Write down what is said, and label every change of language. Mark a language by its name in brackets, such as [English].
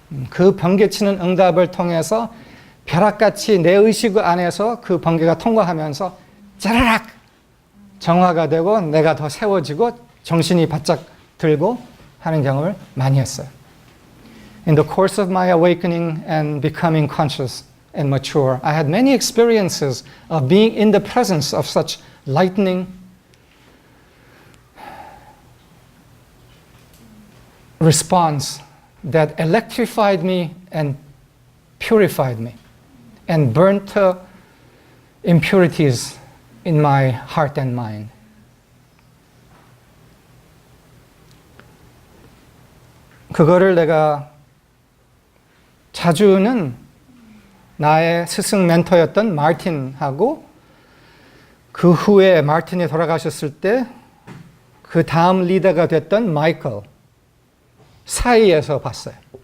[Korean] 그 번개치는 응답을 통해서 벼락같이 내 의식 안에서 그 번개가 통과하면서 짜라락 정화가 되고 내가 더 세워지고 정신이 바짝 들고 하는 경험을 많이 했어요. [English] In the course of my awakening and becoming conscious and mature, I had many experiences of being in the presence of such lightning response that electrified me and purified me and burnt impurities in my heart and mind. [Korean] 그거를 내가 자주는 나의 스승 멘토였던 마틴하고 그 후에 마틴이 돌아가셨을 때 그 다음 리더가 됐던 마이클 사이에서 봤어요.